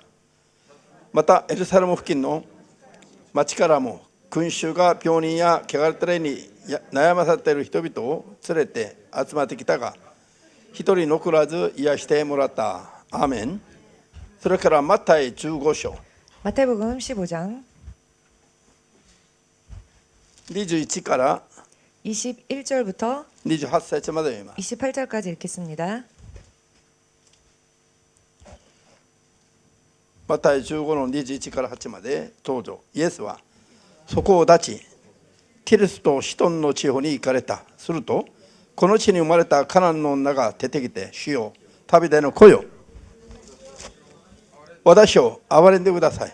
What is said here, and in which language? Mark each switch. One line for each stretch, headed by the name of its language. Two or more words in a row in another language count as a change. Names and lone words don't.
Japanese: またエルサレム付近の町からも群衆が病人や汚れた霊に悩まされている人々を連れて集まってきたが、一人残らず癒してもらった。アーメン。それからマタイ15章
Korean: 마태복음 15장
Japanese: 21 から
Korean: 21절부터
Japanese: 28節まで読みます。
Korean: 28절까지 읽겠습니다.
Japanese: マタイ15の21から8まで登場。イエスはそこを立ち、ティルスとシトンの地方に行かれた。すると、この地に生まれたカナンの女が出てきて、主よ、旅での子よ、私を憐れんでください。